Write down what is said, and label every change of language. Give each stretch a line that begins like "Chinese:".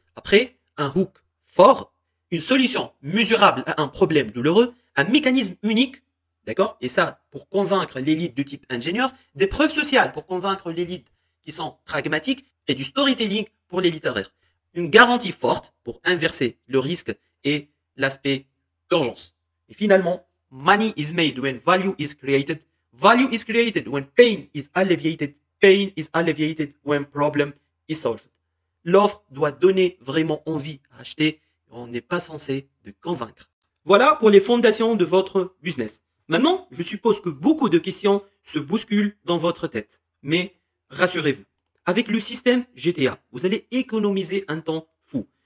French: Après, un hook fort, une solution mesurable à un problème douloureux, un mécanisme unique, d'accord? Et ça, pour convaincre l'élite de type ingénieur, des preuves sociales pour convaincre l'élite qui sont pragmatiques et du storytelling pour les littéraires. Une garantie forte pour inverser le risque et l'aspect urgence. Et finalement,
English: money is made when value is created. Value is created when pain is alleviated. Pain is alleviated when problem is solved.
French: L'offre doit donner vraiment envie à acheter. On n'est pas censé de convaincre. Voilà pour les fondations de votre business. Maintenant, je suppose que beaucoup de questions se bousculent dans votre tête. Mais rassurez-vous, avec le système GTA, vous allez économiser un temps fou.